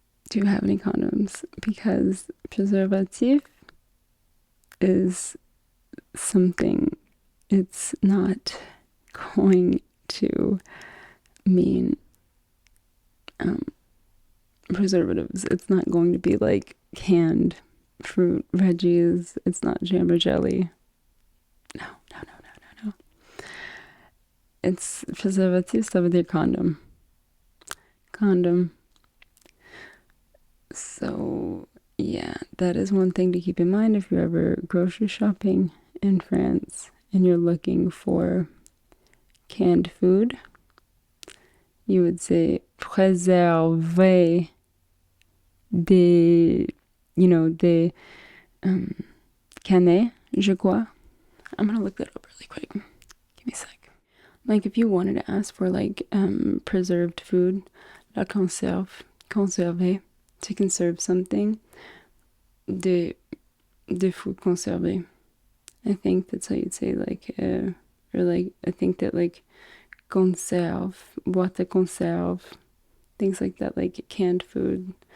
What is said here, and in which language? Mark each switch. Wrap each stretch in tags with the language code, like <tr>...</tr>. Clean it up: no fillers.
<en>Do you have any condoms? Because preservatif is something, it's not going to mean preservatives. It's not going to be like canned fruit, veggies. It's not jam or jelly. No.</en> <fr>It's preservatif, ça veut dire condom.</fr> <en>Condom. So, yeah, that is one thing to keep in mind if you're ever grocery shopping in France and you're looking for canned food. You would say</en> <fr>préserver des, des canets, je crois.</fr> <en>I'm gonna look that up really quick. Give me a sec. Like if you wanted to ask for like preserved food,</en> <fr>la conserve, conserver,</fr> <en>to conserve something,</en> <fr>de food conservé.</fr> <en>I think that's how you'd say like, or like, I think that like conserve,</en> <fr>boîte de conserve,</fr> <en>things like that, like canned food.</en>